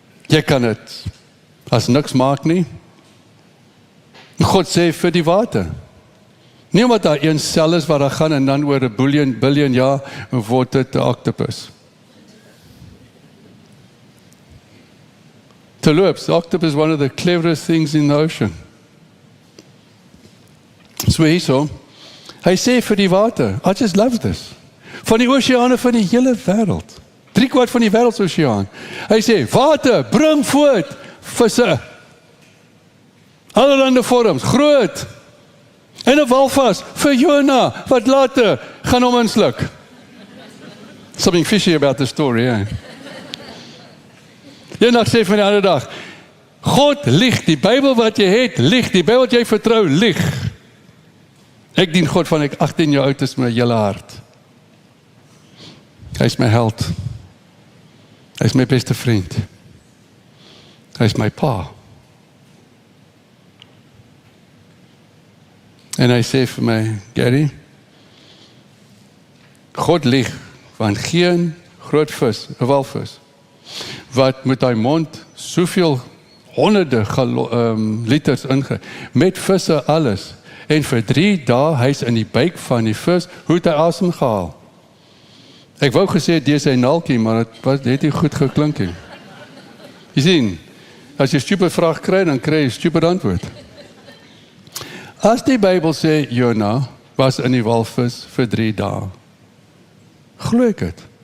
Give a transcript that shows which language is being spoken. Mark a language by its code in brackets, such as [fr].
[af] Jy kan dit as niks maak nie. God sê vir die water. Nie omdat daar een sel is waar daar gaan en dan oor 'n biljoen jaar word dit 'n octopus. [en] Terloops, the octopus is one of the cleverest things in the ocean. [af] So hy sê vir die water, [en] I just love this. [af] Van die oseane van die hele wêreld. 3/4 van die wêreldsoseaan. Hy sê, water, bring voort visse. Allerlei vorms, groot. En 'n walvis vir Jona, wat later gaan hom insluk. [en] Something fishy about the story, eh? [af] Eendag sê van die ander dag, God lieg, die Bybel wat jy het, lieg, die Bybel wat jy vertrou, lieg. Ek dien God van ek 18 jaar oud is met my hele hart. Hy is my held. Hy is my beste vriend. Hy is my pa. En hy sê vir my, Gary, God lieg, want geen groot vis, 'n walvis, wat met hy mond soveel honderde liters inge, met visse alles. En vir 3 dae, hy's in die buik van die vis, hoe het hy asem gehaal? Ek wou gesê, dis sy naaltjie, maar het nie goed geklink nie. Jy sien, as jy stupid vraag kry, dan kry jy stupid antwoord. As die Bybel sê, Jona was in die walvis vir 3 dae, glo ek het.